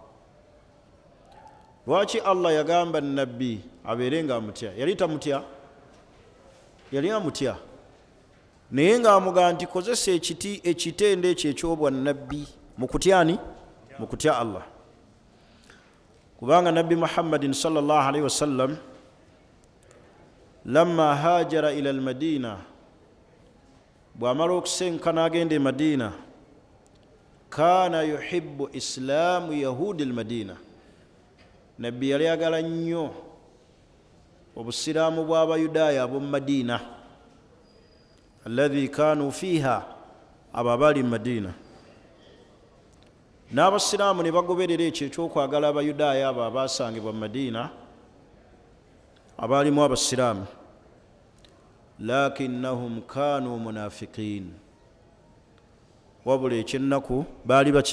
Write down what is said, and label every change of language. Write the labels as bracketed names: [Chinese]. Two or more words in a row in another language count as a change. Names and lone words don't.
[Ganda] Lwaki Allah yagamba nabbi abeere nga amutya? Yali tamutya? Yali amutya, naye ng'amugamba nti kozesa ekitendo ekyo eky'obwannabbi mu kutyani? Mu kutya Allah. Kubanga Nabbi [Arabic] محمد صلى الله عليه وسلم لما هاجر إلى المدينة, [Ganda] bw'amala okusenkana agenda e Madina, [Arabic] كان يحب إسلام يهود المدينة, [Ganda] nabbi yali agala nnyo obusiraamu bw'abayudaaya ab'omu Madina, [Arabic] الذين كانوا فيها, [Ganda] abo abaali mu Madina. N'abasiraamu ne bagoberera ekyo ekyokwagala abayudaaya abo abaasangibwa mu Madina, abaalimu abasiraamu. [Arabic] لكنهم كانوا منافقين, [Ganda] wabula ekyennaku baali baki?